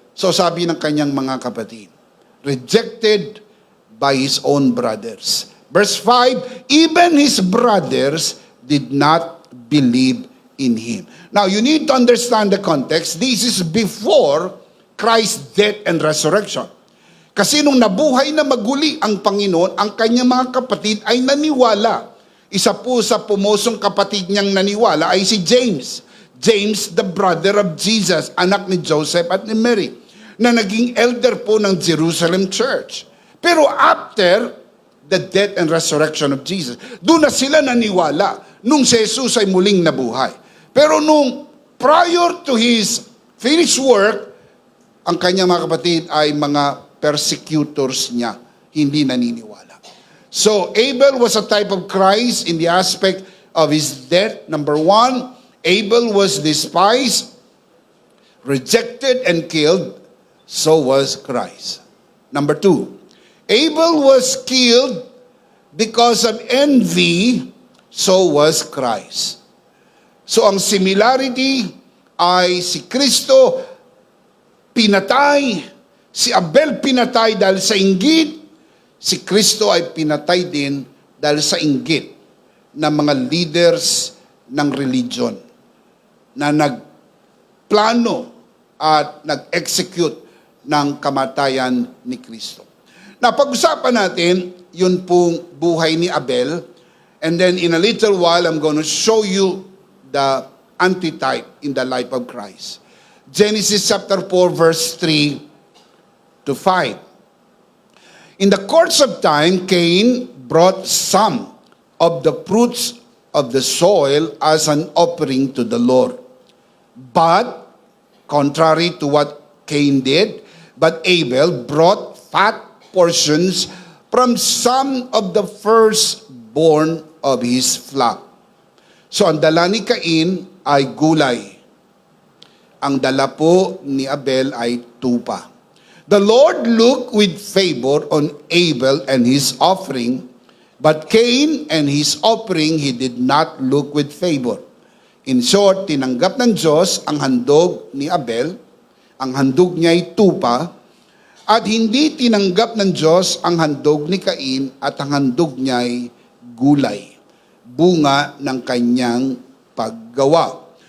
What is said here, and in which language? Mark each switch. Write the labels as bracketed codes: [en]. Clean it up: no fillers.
[tl] So sabi ng kanyang mga kapatid, [en] rejected by his own brothers. Verse 5, even his brothers did not believe in him. Now, you need to understand the context. This is before Christ's death and resurrection. [tl] Kasi nung nabuhay na maguli ang Panginoon, ang kanyang mga kapatid ay naniwala. Isa po sa pumosong kapatid niyang naniwala ay si James. James, [en] the brother of Jesus, [tl] anak ni Joseph at ni Mary, na naging elder po ng Jerusalem Church. Pero [en] after the death and resurrection of Jesus, [tl] doon na sila naniwala nung si Jesus ay muling nabuhay. Pero nung [en] prior to his finished work, [tl] ang kanyang mga kapatid ay mga persecutors niya, hindi naniniwala. [en] So, Abel was a type of Christ in the aspect of his death. Number 1, Abel was despised, rejected, and killed. So was Christ. Number 2, Abel was killed because of envy. So was Christ. [tl] So, ang similarity ay si Kristo pinatay, si Abel pinatay dahil sa inggit, si Kristo ay pinatay din dahil sa inggit ng mga leaders ng religion na nagplano at nag-execute ng kamatayan ni Kristo. Na pag-usapan natin yun pong buhay ni Abel, [en] and then in a little while I'm going to show you the antitype in the life of Christ. Genesis chapter 4 verse 3 to 5. In the course of time, Cain brought some of the fruits of the soil as an offering to the Lord. But, contrary to what Cain did, but Abel brought fat portions from some of the firstborn of his flock. [tl] So, ang dala ni Cain ay gulay. Ang dala po ni Abel ay tupa. [en] The Lord looked with favor on Abel and his offering, but Cain and his offering he did not look with favor. In short, [tl] tinanggap ng Diyos ang handog ni Abel, ang handog niya ay tupa, at hindi tinanggap ng Diyos ang handog ni Cain at ang handog niya ay gulay, bunga ng kanyang paggawa.